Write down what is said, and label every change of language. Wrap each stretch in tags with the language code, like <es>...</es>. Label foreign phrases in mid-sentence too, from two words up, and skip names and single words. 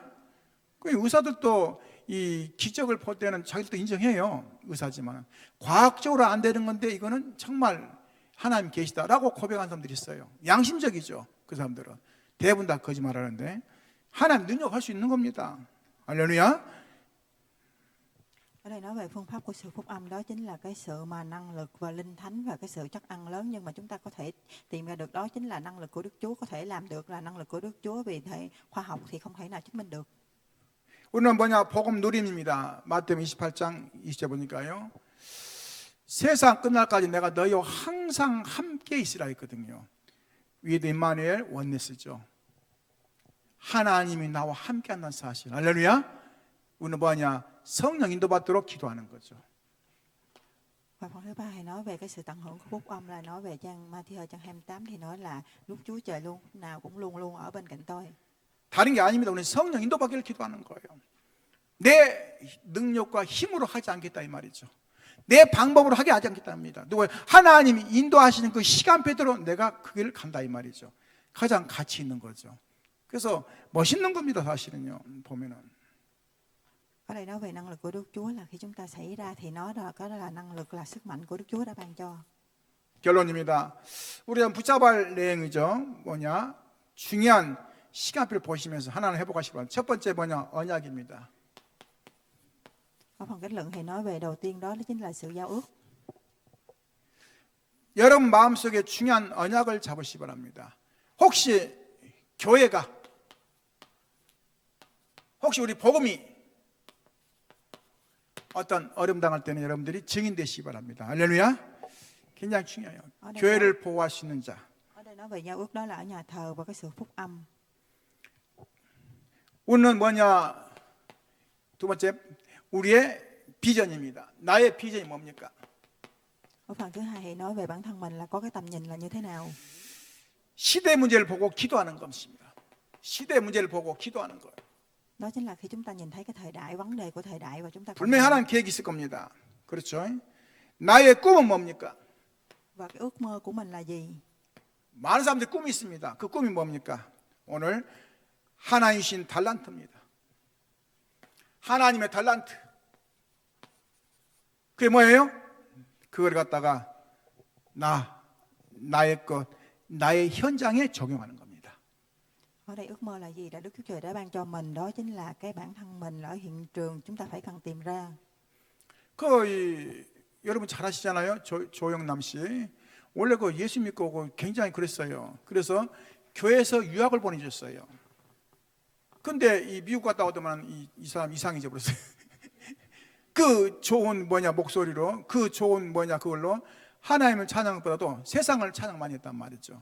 <ko>의사들도 이 기적을 볼 때는 자기들도 인정해요. 의사지만 과학적으로 안 되는 건데 이거는 정말 하나님 계시다라고 고백한 사람들이 있어요. 양심적이죠. 그 사람들은 대부분 다 거짓말하는데 하나님 능력할 수 있는 겁니다. 할렐루야.</ko> <vi>Ở đây nói về phương pháp của sự phúc âm, đó chính là cái sự mà năng lực và linh thánh và cái sự chắc ăn lớn, nhưng mà chúng ta có thể tìm ra được đó chính là năng lực của Đức Chúa, có thể làm được là năng lực của Đức Chúa, vì thế khoa học thì không thể nào chứng minh được.</vi> <ko>우리는 뭐냐? 복음 누림입니다. 마태복음 28장 20절 보니까요. 세상 끝날까지 내가 너희와 항상 함께 있으라 했거든요. 위에도 임마누엘 원네스죠. 하나님이 나와 함께 한다는 사실. 할렐루야. 우리는 뭐냐? 성령 인도받도록 기도하는 거죠.</ko> <vi>Và phần thứ ba thì nói về cái sự tận hưởng của phúc âm, là nói về trang Matthew trang 28 thì nói là lúc Chúa Trời luôn nào cũng luôn luôn ở bên cạnh tôi.</vi> <ko>다른 게 아닙니다. 우리는 성령 인도받기를 기도하는 거예요. 내 능력과 힘으로 하지 않겠다 이 말이죠. 내 방법으로 하지 않겠답니다. 누가 하나님이 인도하시는 그 시간표대로 내가 그 길을 간다 이 말이죠. 가장 가치 있는 거죠. 그래서 멋있는 겁니다. 사실은요. 보면은.</ko> <vi>Ở đây nói về năng lực của Đức Chúa là khi chúng ta xảy ra thì nó là năng lực, là sức mạnh của Đức Chúa đã ban cho.</vi> <ko>결론입니다. 우리가 붙잡을 내용이죠. 뭐냐? 중요한 시간표를 보시면서 하나는 회복하시기 바랍니다. 첫 번째 뭐냐? 언약입니다.</ko> <vi>Ở phần kết luận thì nói về đầu tiên đó chính là sự giao ước.</vi> <ko>여러분 마음속에 중요한 언약을 잡으시기 바랍니다. 혹시 교회가, 혹시 우리 복음이 어떤 어려움 당할 때는 여러분들이 증인 되시기 바랍니다. 할렐루야. 굉장히 중요해요. 교회를 보호할 수 있는 자.</ko> <vi>Ở đây nói về giao ước đó là ở nhà thờ và cái sự phúc âm.</vi> <ko>오늘은 뭐냐? 두 번째, 우리의 비전입니다. 나의 비전이 뭡니까?</ko> <vi>Ở phần thứ hai thì nói về bản thân mình là có cái tầm nhìn là như thế nào.</vi> <ko>시대 문제를 보고 기도하는 것입니다. 시대 문제를 보고 기도하는 거예요.</ko> <vi>Đó chính là khi chúng ta nhìn thấy cái thời đại, vấn đề của thời đại và chúng ta</vi> <ko>분명히 하나님 계획이 있을 겁니다. 그렇죠? 나의 꿈은 뭡니까?</ko> <vi>và cái ước mơ của mình là gì.</vi> <ko>많은 사람들이 꿈이 있습니다. 그 꿈이 뭡니까? 오늘 하나님 주신 달란트입니다. 하나님의 달란트. 그게 뭐예요? 그걸 갖다가 나의 것, 나의 현장에 적용하는 겁니다.</ko> <vi>Ở đây ước mơ là gì? Đã Đức Chúa Trời đã ban cho mình, đó chính là cái bản thân mình ở hiện trường chúng ta phải cần tìm ra.</vi> <ko>여러분 잘 아시잖아요. 조영남 씨. 원래 그 예수 믿고 굉장히 그랬어요. 그래서 교회에서 유학을 보내줬어요. 근데 이 미국 갔다 오더만 이 사람 이상해져 버렸어요. 그 좋은 목소리로, 그 좋은 그걸로 하나님을 찬양보다도 세상을 찬양 많이 했단 말이죠.</ko>